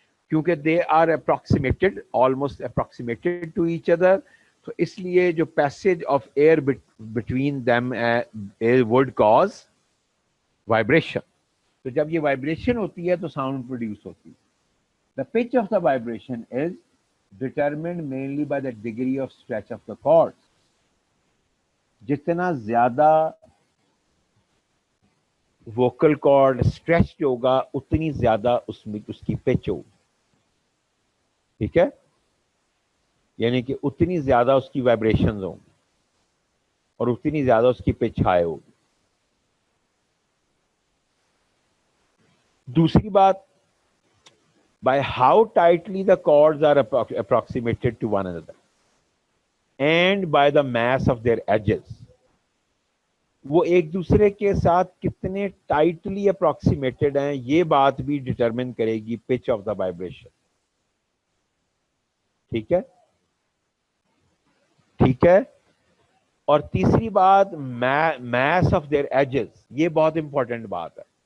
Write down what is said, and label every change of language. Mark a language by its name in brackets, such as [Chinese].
[Urdu] کیونکہ [English] they are approximated, almost approximated to each other, [Urdu] تو اس لیے جو [English] Passage of air between them would cause vibration. [Urdu] تو جب یہ وائبریشن ہوتی ہے تو ساؤنڈ پروڈیوس ہوتی ہے. [English] The pitch of the vibration is determined mainly by the degree of stretch of the chords. [Urdu] جتنا زیادہ ووکل کارڈ اسٹریچ ہوگا اتنی زیادہ اس میں اس کی پچ ہوگی. ٹھیک ہے, یعنی کہ اتنی زیادہ اس کی وائبریشنز ہوں گی اور اتنی زیادہ اس کی پچ ہائی ہوگی. دوسری بات, [English] by how tightly the chords are approximated to one another and by the mass of their edges. [Urdu] وہ ایک دوسرے کے ساتھ کتنے ٹائٹلی اپروکسیمیٹڈ ہیں یہ بات بھی ڈٹرمن کرے گی [English] Pitch of the vibration. [Urdu] ٹھیک ہے, ٹھیک ہے. اور تیسری بات [English] mass of their edges, [Urdu] یہ بہت امپورٹنٹ بات ہے.